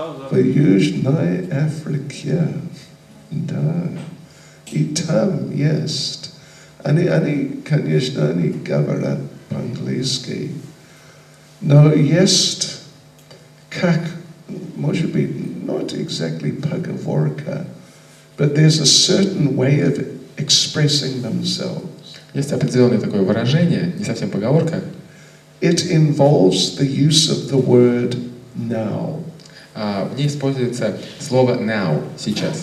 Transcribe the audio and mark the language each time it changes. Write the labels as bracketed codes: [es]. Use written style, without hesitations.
[ru] В Южной Африке. Да. И там есть. Они, конечно, они говорят по-английски. Но есть, как, может быть, [en] not exactly [ru] поговорка, [en] but there's a certain way of expressing themselves. [ru] Есть определенное такое выражение, не совсем поговорка. [en] It involves the use of the word now. [ru] В ней используется слово now, сейчас.